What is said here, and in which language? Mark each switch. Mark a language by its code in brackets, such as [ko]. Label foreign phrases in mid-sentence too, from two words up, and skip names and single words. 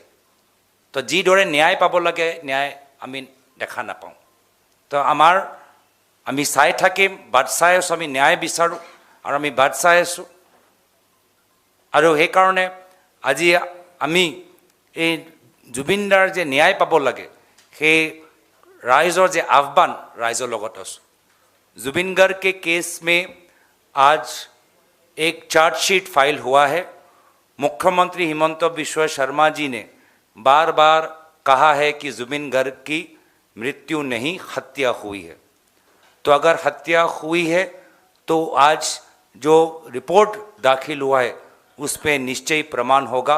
[as] তো যিদৰে ন্যায় পাব লাগে ন্যায় আমি দেখা নাপাওঁ। তো আমি চাই থাকিম, বাট চাই আছোঁ, আমি ন্যায় বিচাৰোঁ আৰু আমি বাট চাই আছোঁ। আৰু সেইকাৰণে আজি আমি এই জুবিনদাৰ যে ন্যায় পাব লাগে সেই ৰাইজৰ যে আহ্বান ৰাইজৰ লগত আছো। [hi] जुबिन गार्ग के केस में आज एक [en] chargesheet file [hi] हुआ है। मुख्यमंत्री हिमंत बिश्व शर्मा जी ने बार बार कहा है कि जुबिन गार्ग की मृत्यु नहीं, हत्या हुई है। तो अगर हत्या हुई है तो आज जो रिपोर्ट दाखिल हुआ है उस पर निश्चय प्रमाण होगा।